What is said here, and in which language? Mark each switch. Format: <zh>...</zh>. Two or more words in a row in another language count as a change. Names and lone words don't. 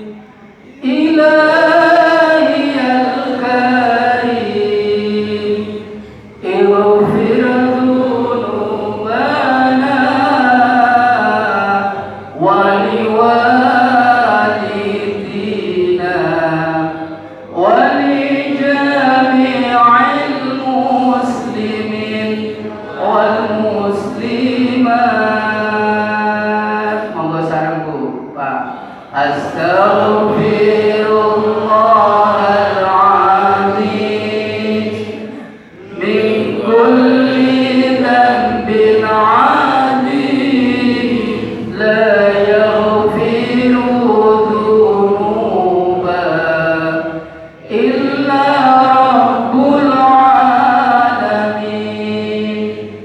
<ar>إلهي الكريم اغفر ذنوبنا ولوالدينا ولجميع المسلمين والمسلمات.</ar> <jv>Monggo sarengku Pak.</jv> <ar>أستغفر الله العظيم من كل ذنب عظيم لا يغفر الذنوب إلا رب العالمين.</ar>